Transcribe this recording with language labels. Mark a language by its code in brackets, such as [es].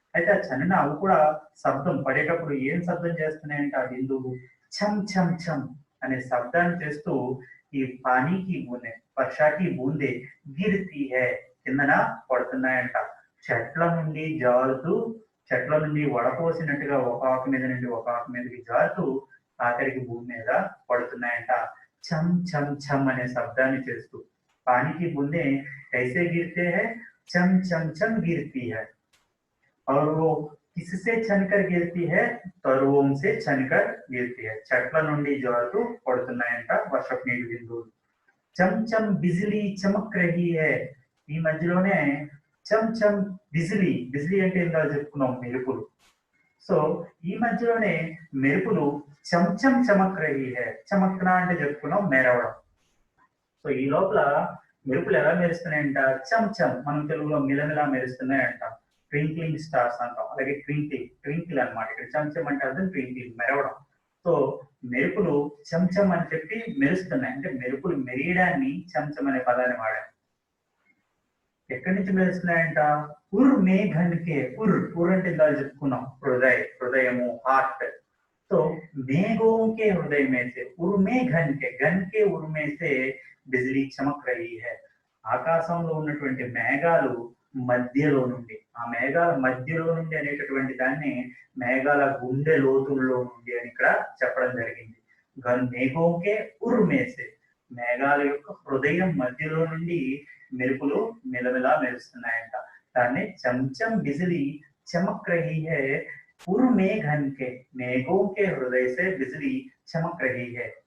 [te] అయితే ఆ ఛనన అవి కూడా శబ్దం పడేటప్పుడు ఏం శబ్దం చేస్తున్నాయంటే ఆ బిందువు ఛమ్ ఛమ్ ఛమ్ అనే శబ్దాన్ని చేస్తూ ఈ [hi] పానీకి బూందే, వర్షాకి బూందే గిరితి హై, [te] కిందన పడుతున్నాయంట. చెట్ల నుండి జారుతూ, చెట్ల నుండి వడపోసినట్టుగా ఒక ఆకు మీద నుండి ఒక ఆకు మీదకి జారుతూ ఆఖరికి భూమి మీద పడుతున్నాయంట छम छम छम అనే శబ్దాన్ని చేస్తూ. [hi] पानी की बूंदें कैसे गिरते हैं? छम छम छम गिरती है. और वो किससे छनकर गिरती है? तरुओं से छनकर गिरती है. [te] చెట్ల నుండి జారుతూ పడుతున్నాయంట వర్షపు నీటి బిందువులు. [hi] చమ్ చమ్ బిజిలీ చమక్ రహీ హై. [te] ఈ మధ్యలోనే చమ్ చమ్ బిజిలీ, బిజిలీ అంటే ఇందాక చెప్పుకున్నాం మెరుపులు. సో ఈ మధ్యలోనే మెరుపులు చంచం [hi] చమక్ రహీ హై. [te] చమక్నా అంటే చెప్పుకున్నాం మెరవడం. సో ఈ లోపల మెరుపులు ఎలా మెరుస్తున్నాయంట? చంచం, మనం తెలుగులో మిలమిలా మెరుస్తున్నాయంట. ట్వింక్లింగ్ స్టార్స్ అంటాం, అలాగే ట్వింకిల్ అనమాట. ఇక్కడ చంచం అంటే అర్థం ట్వింకిల్, మెరవడం. సో మెరుపులు చంచం అని చెప్పి మెరుస్తున్నాయి, అంటే మెరుపులు మెరియడాన్ని చంచం అనే పదాన్ని వాడాం. ఎక్కడి నుంచి మెరుస్తున్నాయంట? [hi] ఉర్ మేఘన్కే. [te] ఉర్ అంటే ఇందాక చెప్పుకున్నాం హృదయము, హార్ట్. [hi] तो मेघों के हृदय में से उर्मे घन के उर्मे से बिजली चमक रही है. [te] ఆకాశంలో ఉన్నటువంటి మేఘాలు మధ్యలో నుండి, ఆ మేఘాల మధ్యలో నుండి అనేటటువంటి దాన్ని మేఘాల గుండె లోతుల్లో నుండి అని ఇక్కడ చెప్పడం జరిగింది. [hi] మేఘోంకే ఉర్మేసే, [te] మేఘాల యొక్క హృదయం మధ్యలో నుండి మెరుపులు మిలమిలా మెరుస్తున్నాయంట. [hi] దాన్ని చంచం బిజిలీ చమక్ రహీ హై. उर्मे घन के, मेघों के हृदय से बिजली चमक रही है.